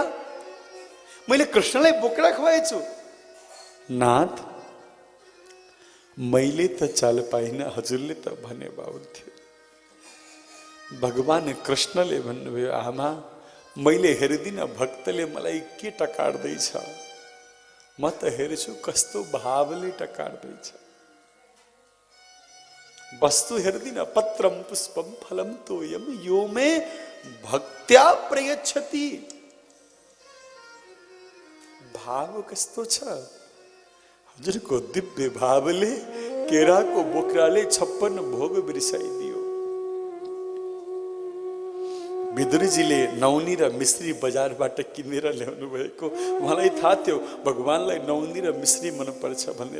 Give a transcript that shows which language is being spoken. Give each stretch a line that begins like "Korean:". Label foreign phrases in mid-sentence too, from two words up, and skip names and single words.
Nepali: मैले कृष्णलाई बोक्रा खुवाएछु। नाथ, मैले त चाल पाइन, हजुरले त भने बाहुन्थ्यो। भगवान कृष्णले भन्नुभयो, आमा मैले हेर्दिन भक्तले मलाई के टकार्दैछ, म त हेर्छु कस्तो भावले टकार्दैछ। वस्तु हेर्दिन,
Sanskrit: पत्रम पुष्पम फलम तोयम यो मे भक्त्या प्रयच्छति।
Nepali: भाव कस्तो छ? हजुरको दिव्य भावले केराको बोक्राले 56 भोग बिर्साइदियो। विदुरजीले नौनी र मिश्री बजारबाट किनेर ल्याउनु भएको। उहाँलाई थाहा थियो भगवानलाई नौनी र मिश्री मनपर्छ भनेर।